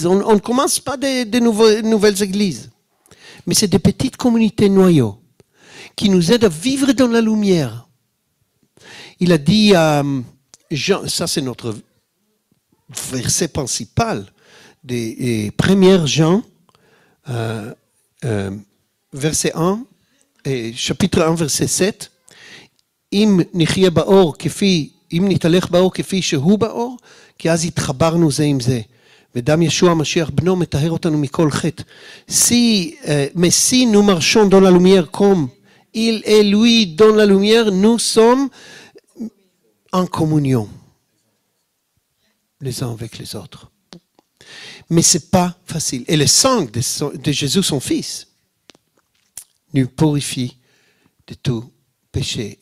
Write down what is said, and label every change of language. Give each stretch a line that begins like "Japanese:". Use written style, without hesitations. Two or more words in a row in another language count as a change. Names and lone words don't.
French: On ne commence pas de nouvelles églises. Mais c'est des petites communautés noyaux qui nous aident à vivre dans la lumière. Il a dit à Jean, ça c'est notre verset principal des premières Jean, verset 1, chapitre 1, verset 7.
Hebrew: אם נחיה באור כפי, אם נתהלך באור כפי שהוא באור, כי אז התחברנו זה עם זה. ודם ישוע המשיח בנו מטהר אותנו מכל חטא.
French: Mais si nous marchons dans la lumière comme il est lui dans la lumière, nous sommes en communion les uns avec les autres. Mais ce n'est pas facile. Et le sang de Jésus, son Fils, nous purifie de tout péché.